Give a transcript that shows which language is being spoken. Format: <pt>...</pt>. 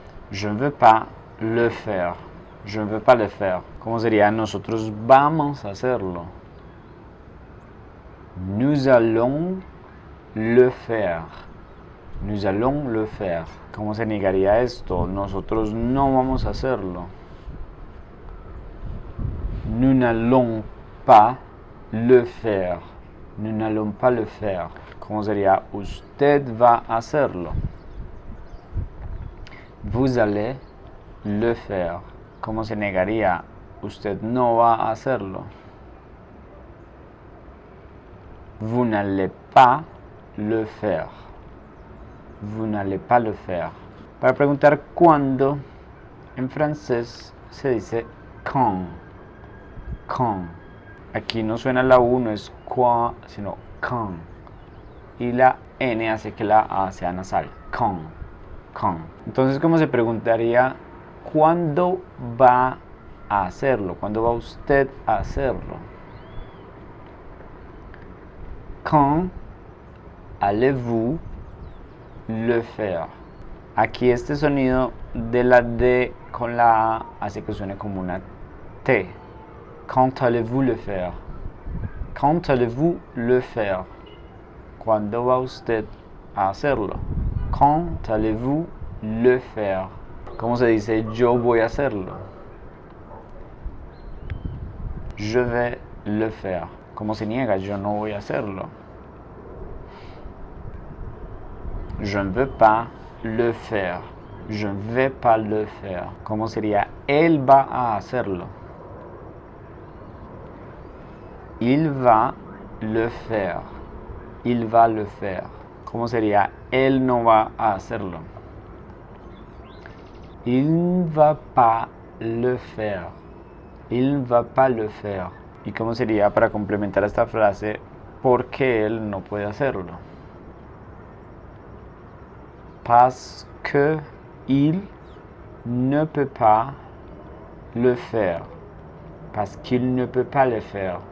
<fr>Je ne veux pas le faire. Je ne veux pas le faire.</fr> <es>¿Cómo sería? Nosotros vamos a hacerlo.</es> <fr>Nous allons le faire. Nous allons le faire.</fr> <es>¿Cómo se negaría esto? Nosotros no vamos a hacerlo.</es> <fr>Nous n'allons pas le faire. Nous n'allons pas le faire.</fr> <es>¿Cómo sería? Usted va a hacerlo.</es> <fr>Vous allez le faire.</fr> <es>¿Cómo se negaría? Usted no va a hacerlo.</es> <fr>Vous n'allez pas le faire. Vous n'allez pas le faire.</fr> <es>Para preguntar cuándo, en francés se dice quand. Quand. Aquí no suena la U, no es quoi, sino quand. Y la N hace que la A sea nasal. Quand. Quand. Entonces, ¿cómo se preguntaría cuándo va a hacerlo? ¿Cuándo va usted a hacerlo?</es> <fr>Quand allez-vous le faire?</fr> <es>Aquí este sonido de la D con la A hace que suene como una T.</es> <fr>Quand allez-vous le faire? Quand allez-vous le faire?</fr> <es>¿Cuándo va usted a hacerlo?</es> <fr>Quand allez-vous le faire?</fr> <es>¿Cómo se dice yo voy a hacerlo?</es> <fr>Je vais le faire.</fr> <es>¿Cómo se niega? Yo no voy a hacerlo.</es> <fr>Je ne veux pas le faire. Je ne vais pas le faire.</fr> <es>¿Cómo sería? Él va a hacerlo.</es> <fr>Il va le faire. Il va le faire.</fr> <es>¿Cómo sería? Él no va a hacerlo.</es> <fr>Il ne va pas le faire. Il ne va pas le faire.</fr> <es>¿Y cómo sería para complementar esta frase? Porque él no puede hacerlo.</es> <fr>Parce que il ne peut pas le faire. Parce qu'il ne peut pas le faire.</fr>